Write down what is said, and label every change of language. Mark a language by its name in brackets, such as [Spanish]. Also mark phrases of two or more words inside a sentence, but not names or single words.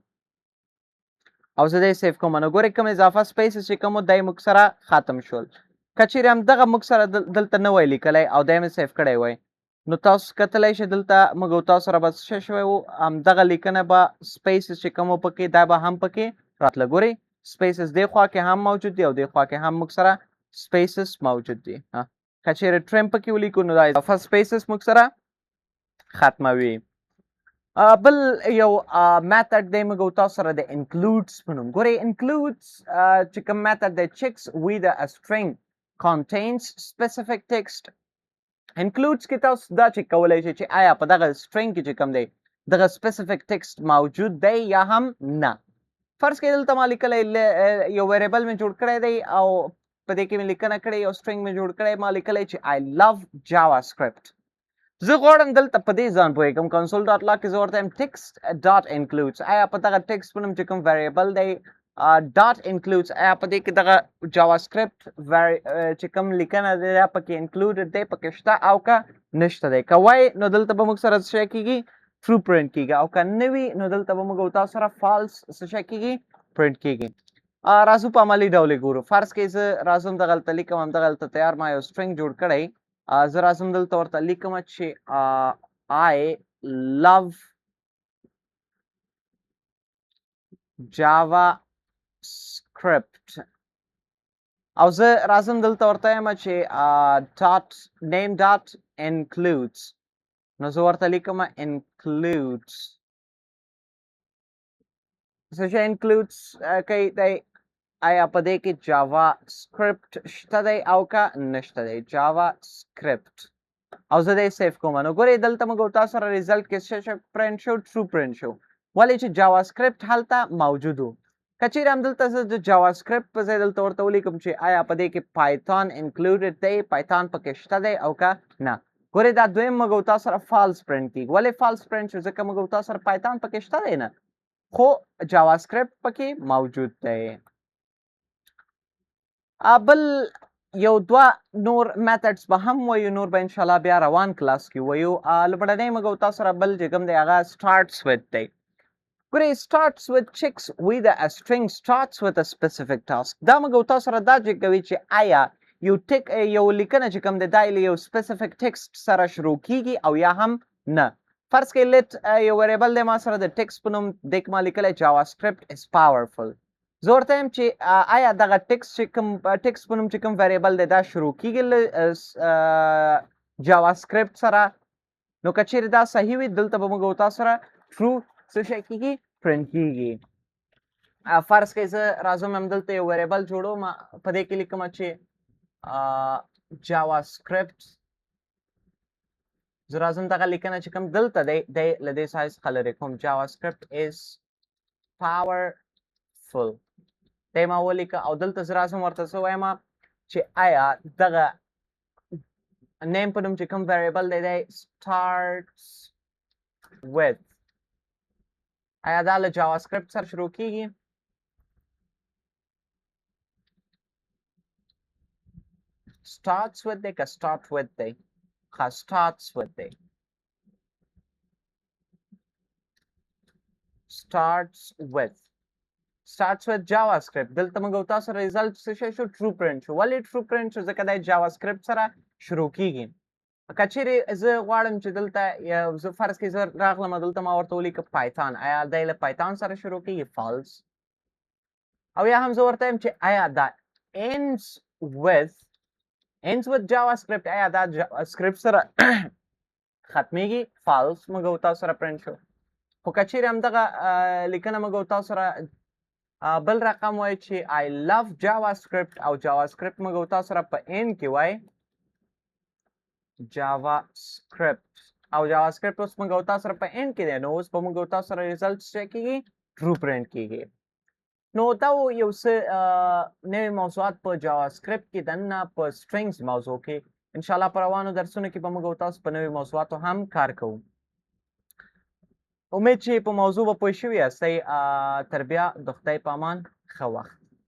[Pashto] او زه دی سیف کوم نو ګورئ کوم اضافه spaces چې کوم دی موږ سره ختم شول که چیرې همدغه موږ سره دلته نه وی لیکلی او دی مې سیف کړی وی نو تاسو کتلی شئ دلته موږ او تاسو سره به څه شوی و همدغه لیکنه به spaces چې کوم پکې دا به هم پکې راتله ګورئ spaces دې خوا کې هم موجود دي او دې خوا کې هم موږ سره spaces موجود دي که چیرې trim پکې ولیکو نو دا اضافه spaces موږ سره ختموي بل یو میتھډ دی موږ او تاسو سره د includes په نوم ګورئ includes چې کوم میتھډ دی [English] checks whether a string contains specific text [Pashto] includes کې تاسو دا چک کولی شئ چې آیا په دغه string کې چې کوم دی دغه [English] specific text [Pashto] موجود دی یا هم نه فرض کړئ دلته ما لیکلی یو ویریبل مې جوړ کړی دی او په دې کې مې لیکنه کړې یو string مې جوړ کړی ما لیکلی چې [English] I love JavaScript [Pashto] زه غواړم دلته په دې ځان پوهېږم [English] console dot log [Pashto] کې زه ورته یم [English] text dot includes [Pashto] آیا په دغه text په نوم چې کوم ویریبل دی [English] dot includes [Pashto] آیا په دې کې دغه JavaScript چې کوم لیکنه دی دا پکې included دی پکې شته او که نشته دی که وای نو دلته به موږ سره څه شی کېږي [English] true print [Pashto] کېږي او که نه وي نو دلته به موږ او تاسو سره false څه شی کېږي print کېږي راځو په عملي ډول یې ګورو فرض کړئ زه راځم دغلته لیکم همدغلته تیار ما یو string جوړ کړی زه راځم دلته ورته لیکم چې [English] I love [Pashto] JavaScript او زه راځم دلته ورته یم چې [English] name dot includes [Pashto] نو زه ورته لیکم includes څه شی includes کوي دی آیا په دې کې JavaScript شته دی او که نشته دی JavaScript او زه دی سیف کوم نو ګورئ دلته موږ تاسو سره ریزلټ کې څه پرنټ شو [English] true print [Pashto] شو ولې چې JavaScript هلته موجود و که چیرې همدلته زه د JavaScript په ځای دلته ورته ولیکم چې آیا په دې کې Python included دی Python پکې شته دی او که نه ګورئ دا دویم موږ تاسو سره [English] false print [Pashto] کېږي ولې [English] false print [Pashto] شو ځکه موږ تاسو سره Python پکې شته دی نه خو JavaScript پکې موجود دی بل یو دوه نور میتھډز به هم وایو نور به انشاءالله بیا روان کلاس کې وایو لومړنی موږ تاسو سره بل چې کوم دی هغه startsWith دی ګورئ [English] startsWith checks whether a string starts with a specific task [Pashto] دا موږ تاسو سره دا چک کوي چې آیا یو لیکنه چې کوم دی دا یو [English] specific text [Pashto] سره شروع کیږي او یا هم نه فرض کړئ let یو ویریبل دی ما سره د text په نوم دی ما لیکلی [English] JavaScript is powerful [Pashto] زه ورته یم چې آیا دغه ټکس په نوم چې کوم ویریبل دی دا شروع کیږي JavaScript سره نو که چیرې دا صحیح وي دلته به موږ تاسو سره true څه شی کیږي پرنټ کیږي فرض کړئ زه راځم همدلته یو ویریبل جوړوم په دې کې لیکم چې JavaScript زه راځم دغه لیکنه چې کوم دلته دی له دې ځای څخه لرې کوم [English] JavaScript is powerful useful [Pashto] دا ما ولیکه او دلته زه راځم ورته څه وایم چې آیا دغه name په نوم چې کوم variable دی [English] starts with [Pashto] آیا دا له JavaScript سره شروع کیږي [English] starts with [Pashto] دی که [English] start with دی starts with دی starts with JavaScript [Pashto] دلته موږ تاسو سره result څه شو [English] true print [Pashto] شو ولې [English] true print [Pashto] شو ځکه دا JavaScript سره شروع کیږي کچېرې زه غواړم چې دلته زه فرض کړئ زه راغلم دلته ما ورته ولیکه پایتان آیا دا له پایتان سره شروع کیږي false او یا هم زه ورته وایم چې آیا دا ends [English] with JavaScript [Pashto] آیا دا JavaScript سره ختميږي false موږ تاسو سره print شو خو کچېرې هم دغه لیکنه موږ تاسو سره بل رقم وای چې [English] I love JavaScript [Pashto] او JavaScript موږ تاسو سره په end کې وای JavaScript او JavaScript اوس موږ تاسو سره په end کې دی نو اوس په موږ تاسو سره results چک کیږي [English] true print [Pashto] کیږي نو دا یو څه نوې موضوعات په JavaScript کې دنه په strings موضوع کې ان شاء الله په روانو درسونو کې به موږ تاسو په نوې موضوعاتو هم کار کوو امید چې په موضوع به پوه شوي یاستئ تر بیا د خدای په امان ښه وخت